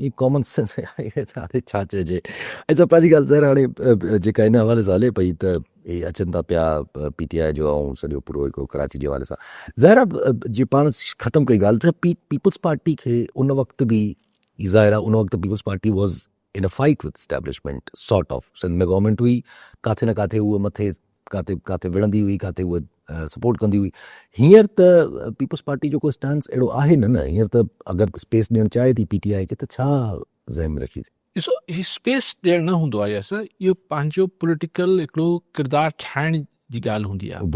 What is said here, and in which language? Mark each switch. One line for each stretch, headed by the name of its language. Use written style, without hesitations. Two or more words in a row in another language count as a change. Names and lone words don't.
Sindhi: ई कॉमन सेंस आहे, हाणे छा चइजे। ऐं पहिरीं ॻाल्हि ज़रा हाणे जेका हिन हवाले सां हले पई त इहे अचनि था पिया PTI जो ऐं सॼो पूरो हिकिड़ो कराची जे हवाले सां, ज़ाहिर जीअं पाण ख़तमु कई ॻाल्हि त पीपल्स पार्टी खे उन वक़्तु बि ज़ाहिर आहे, उन वक़्तु पीपल्स पार्टी
English: was in a fight with establishment sort of.
Sindhi: सिंध में गवर्नमेंट हुई, किथे न किथे उहा मथे किथे विढ़ंदी हुई, किथे उहा सपोर्ट कंदी हुई। हींअर त पीपल्स पार्टी जो को स्टैंड अहिड़ो आहे न, हींअर त अगरि स्पेस ॾियणु चाहे थी PTI खे, त छा ज़हन में रखी? ॾिसो, हीउ स्पेस ॾियणु न हूंदो आहे, असां इहो पंहिंजो पॉलिटिकल हिकिड़ो किरदारु ठाहिण जी ॻाल्हि हूंदी आहे।